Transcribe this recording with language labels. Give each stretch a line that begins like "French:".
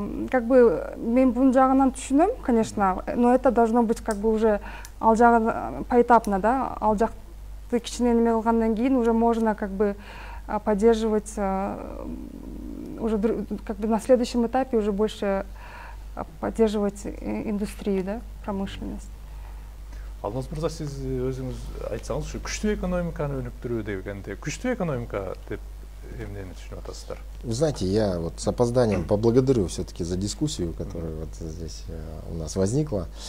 Russian: Как бы
Kyrgyz: мен бун жагынан түшүнөм,
Russian: конечно, но это должно быть как бы уже
Kyrgyz: ал жагы
Russian: поэтапно, да,
Kyrgyz: ал жакты
Russian: проекты
Kyrgyz: кичине неме кылгандан кийин
Russian: уже можно как бы поддерживать уже как бы на следующем этапе уже больше поддерживать индустрию, да, промышленность.
Kyrgyz: Алмаз мырза, сиз өзүңүз айтсаңыз, ушу күчтүү экономиканы өнүктүрүү дегенде күчтүү экономика деп эмнени түшүнүп атасыздар?
Russian: Вы знаете, я вот с опозданием поблагодарю все-таки за дискуссию, которая вот здесь у нас возникла.